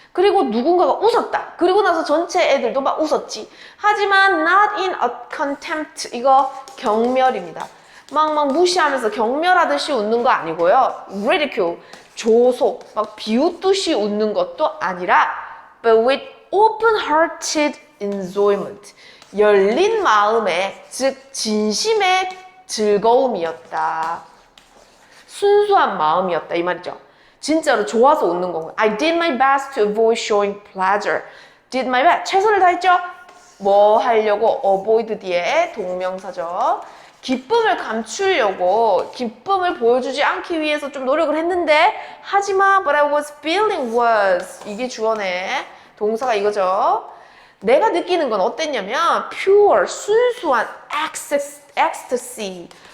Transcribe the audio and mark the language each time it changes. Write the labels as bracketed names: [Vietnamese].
[Korean] 그리고 누군가가 웃었다. 그리고 나서 전체 애들도 막 웃었지. 하지만 [English] not in a contempt. [Korean] 이거 경멸입니다. 막 무시하면서 경멸하듯이 웃는 거 아니고요. ridicule, 조소, 막 비웃듯이 웃는 것도 아니라 [English] but with open-hearted enjoyment. [Korean] 열린 마음의, 즉 진심의 즐거움이었다. 순수한 마음이었다 이 말이죠. 진짜로 좋아서 웃는 거고. [English] I did my best to avoid showing pleasure. Did my best. [Korean] 최선을 다했죠? 뭐 하려고? avoid 뒤에 동명사죠. 기쁨을 감추려고, 기쁨을 보여주지 않기 위해서 좀 노력을 했는데 하지만 [English] but I was feeling was. [Korean] 이게 주어네. 동사가 이거죠. 내가 느끼는 건 어땠냐면 pure, 순수한 ecstasy.